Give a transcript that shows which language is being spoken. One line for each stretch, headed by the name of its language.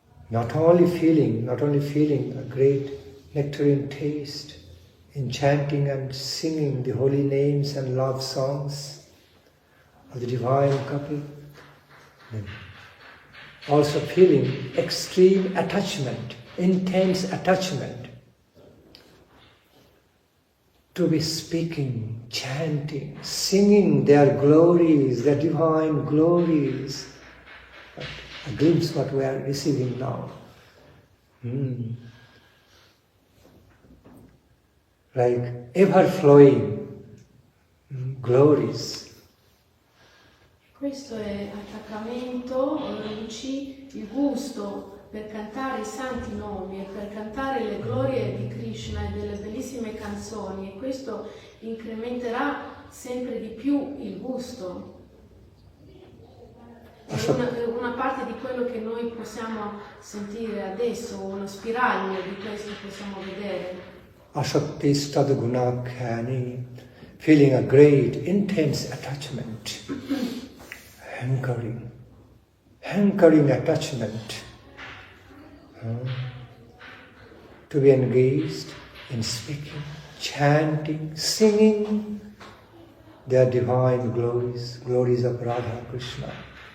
English: Not only feeling a great nectarine taste in chanting and singing the holy names and love songs of the divine couple, then also feeling extreme attachment, intense attachment to be speaking, chanting, singing their glories, their divine glories. A glimpse what we are receiving now. Like ever-flowing glories.
Italian: Questo è attaccamento, luci, il gusto per cantare i santi nomi e per cantare le glorie di Krishna e delle bellissime canzoni, e questo incrementerà sempre di più il gusto. Una parte di quello che noi possiamo sentire adesso, uno spiraglio di questo possiamo vedere.
English: Asakti stadgunakhani, feeling a great intense attachment, hankering attachment, to be engaged in speaking, chanting, singing their divine glories, glories of Radha Krishna.